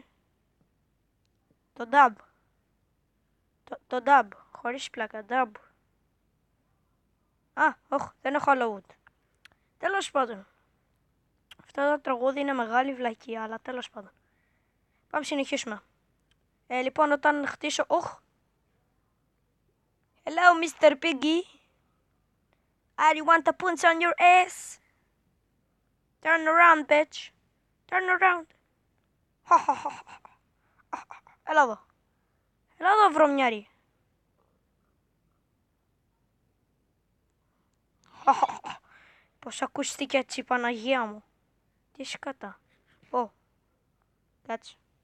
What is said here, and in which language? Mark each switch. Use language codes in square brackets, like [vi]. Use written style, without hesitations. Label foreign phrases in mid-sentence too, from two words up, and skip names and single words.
[el] Το dub. Το dub. Χωρίς πλάκα. Dub. Όχι, δεν έχω άλλο wood. Τέλος πάντων. Αυτό το τραγούδι είναι μεγάλη βλακεία, αλλά τέλος πάντων. Πάμε συνεχίσουμε. Λοιπόν, όταν χτίσω... [en] Hello, Mr. Piggy. You want a punch on your ass? Turn around, bitch. Turn around. [el] Έλα εδώ. Έλα εδώ, βρωμιάρι. Πώς ακούστηκε έτσι, Παναγία μου. Τι σκατά. Κάτσε.